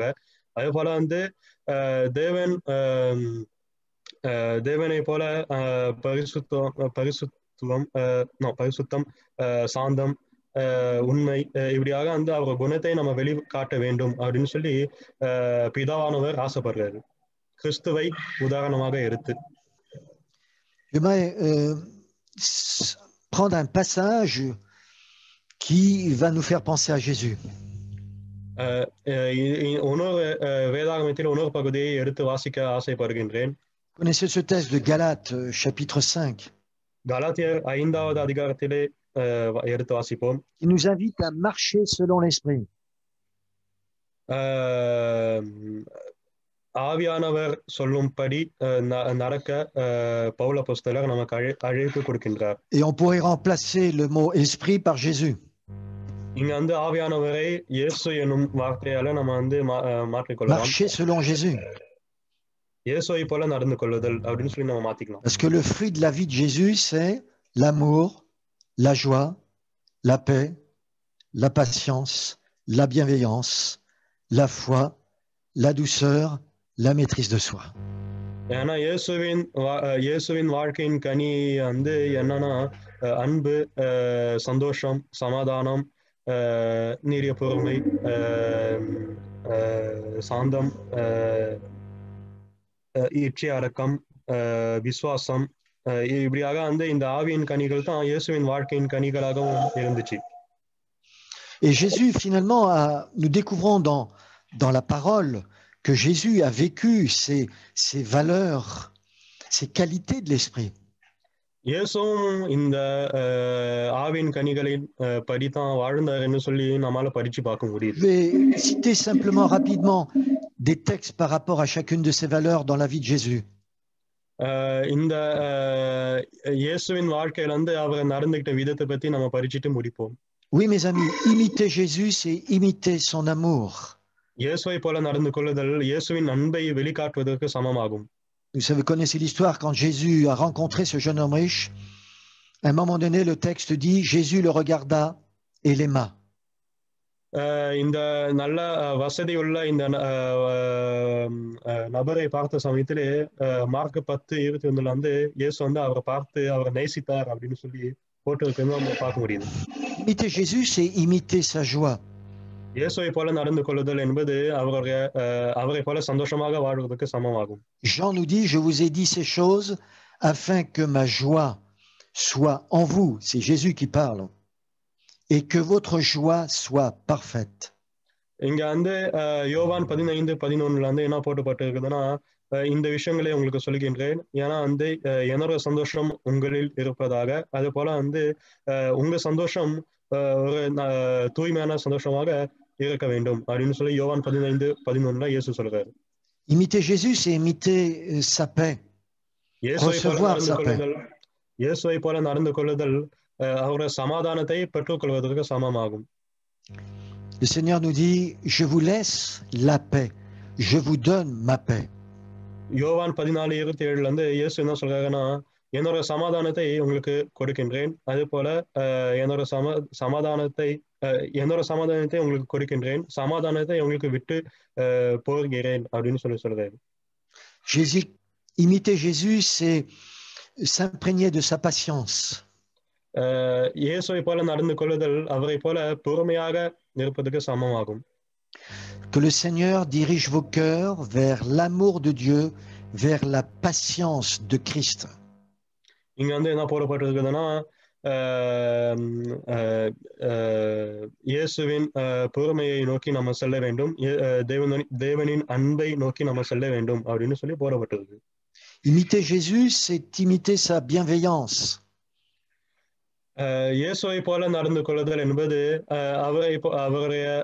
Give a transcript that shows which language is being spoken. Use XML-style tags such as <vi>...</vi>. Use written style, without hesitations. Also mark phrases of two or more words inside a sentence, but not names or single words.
<ta>அதே போல வந்து தேவன் தேவனை போல பரிசுத்தம், சாந்தம், உண்மை, இப்படியாக வந்து அவர் குணத்தை நம்ம வெளிக்காட்ட வேண்டும் அப்படின்னு சொல்லி பிதாவானவர் ஆசைப்படுறாரு, கிறிஸ்துவை உதாரணமாக எடுத்து.</ta> <fr>J'aimerais prendre un passage qui va nous faire penser à Jésus.</fr> <ta>இன்னொரு வேதாகமத்தில் இன்னொரு பகுதியை எடுத்து வாசிக்க ஆசைப்படுகின்றேன்.</ta> <fr>Connaissez ce texte de Galates, chapitre 5,</fr> <ta>கலாத்தியர் 5வது அதிகாரத்திலே எடுத்து வாசிப்போம்.</ta> <fr>qui nous invite à marcher selon l'esprit.</fr> <ta>ஆவியானவர் சொல்லும்படி நடக்க பவுல் அப்போஸ்தலர் நமக்கு அழைப்பு கொடுக்கின்றார்.</ta> <fr>Et on pourrait remplacer le mot esprit par Jésus.</fr> <ta>இங்க வந்து ஆவியானவரை இயேசு என்னும் வார்த்தையால நம்ம வந்து மாற்றிக்கொள்ளலாம்.</ta> <fr>Marcher selon Jésus.</fr> <ta>இயேசுவை போல நடந்து கொள்ளுதல் அப்படின்னு சொல்லி நம்ம மாத்திக்கலாம்.</ta> <fr>Parce que le fruit de la vie de Jésus, c'est l'amour, la joie, la paix, la patience, la bienveillance, la foi, la douceur, la maîtrise de soi.</fr> <ta>ஏன்னா இயேசுவின் வாழ்க்கையின் கனி வந்து என்னன்னா அன்பு, சந்தோஷம், சமாதானம், நீடிய பொறுமை, சாந்தம், இச்சை அடக்கம், விசுவாசம், இப்படியாக வந்து இந்த ஆவியின் கனிகள் தான் இயேசுவின் வாழ்க்கையின் கனிகளாகவும் இருந்துச்சு.</ta> <fr>Et Jésus, finalement, nous découvrons dans la parole que Jésus a vécu ces valeurs, ces qualités de l'esprit.</fr> <ta>இயேசுவும் இந்த ஆவின் கனிகளின் படித்தான் வாழ்ந்தாருன்னு சொல்லி நம்மால படிச்சு பார்க்க முடியுது.</ta> <fr>Je vais citer simplement rapidement des textes par rapport à chacune de ces valeurs dans la vie de Jésus.</fr> <ta>இந்த இயேசுவின் வாழ்க்கையில வந்து அவர் நடந்துகிட்ட விதத்தை பத்தி நம்ம படிச்சுட்டு முடிப்போம்.</ta> <fr>Oui, mes amis, imiter Jésus, c'est imiter son amour.</fr> <ta>இயேசுவை போல நடந்து கொள்ளுதல் இயேசுவின் அன்பை வெளிக்காட்டுவதற்கு சமமாகும்.</ta> <fr>Vous connaissez l'histoire, quand Jésus a rencontré ce jeune homme riche, à un moment donné, le texte dit, Jésus le regarda et l'aima.</fr> <ta>இந்த நல்ல வசதி உள்ள இந்த நபரை பார்த்த சமயத்திலே மார்க் 10:21 வந்து இயேசு வந்து அவரை பார்த்து அவரை நேசித்தார் அப்படின்னு சொல்லி போட்டு நம்ம பார்க்க முடியுது.</ta> <fr>Imiter Jésus, c'est imiter sa joie.</fr> <ta>இயேசுவை போல நடந்து கொள்ளுதல் என்பது அவரை போல சந்தோஷமாக வாழ்வதற்கு சமமாகும்.</ta> <fr>Jean nous dit, je vous ai dit ces choses afin que ma joie soit en vous. C'est Jésus qui parle. Et que votre joie soit parfaite.</fr> <ta>இங்க வந்து யோவான் 15:11 வந்து என்ன போட்டுப்பட்டிருக்குதுன்னா, இந்த விஷயங்களை உங்களுக்கு சொல்லுகின்றேன், ஏன்னா வந்து என்னோட சந்தோஷம் உங்களில் இருப்பதாக, அது போல வந்து உங்க சந்தோஷம் ஒரு தூய்மையான சந்தோஷமாக இருக்க வேண்டும் அப்படின்னு சொல்லி யோவான் 15:11 இயேசு சொல்றாரு.</ta> <fr>Imiter Jésus, c'est imiter sa paix. Recevoir sa paix.</fr> <ta>இயேசுவை போல நடந்து கொள்ளுதல் அவருடைய சமாதானத்தை பெற்றுக்கொள்வதற்கு சமமாகும்.</ta> <fr>Le Seigneur nous dit, je vous laisse la paix, je vous donne ma paix.</fr> <ta>யோவான் 14:27 வந்து இயேசு என்ன சொல்றாருன்னா, என்னோட சமாதானத்தை உங்களுக்கு கொடுக்கின்றேன், அதே போல என்னோட சமாதானத்தை உங்களுக்கு கொடுக்கின்றேன், சமாதானத்தை உங்களுக்கு விட்டு போகிறேன் அப்படின்னு சொல்றாரு.</ta> <fr>Jésus, imiter Jésus, c'est s'imprégner de sa patience.</fr> <ta>இயேசுவை போல நடந்து கொள்ளுதல் அவரை போல பொறுமையாக இருப்பதற்கு சமமாகும்.</ta> <fr>Que le Seigneur dirige vos cœurs vers l'amour de Dieu, vers la patience de Christ.</fr> <ta>இங்க வந்து என்ன போடப்பட்டிருக்குதுன்னா, இயேசுவின் பொறுமையை நோக்கி நம்ம செல்ல வேண்டும், தேவனின் அன்பை நோக்கி நம்ம செல்ல வேண்டும் அப்படின்னு சொல்லி போடப்பட்டிருக்கு.</ta> <fr>Imiter Jésus, c'est imiter sa bienveillance.</fr> <ta>இயேசுவை போல நடந்து கொள்ளுதல் என்பது அவருடைய</ta>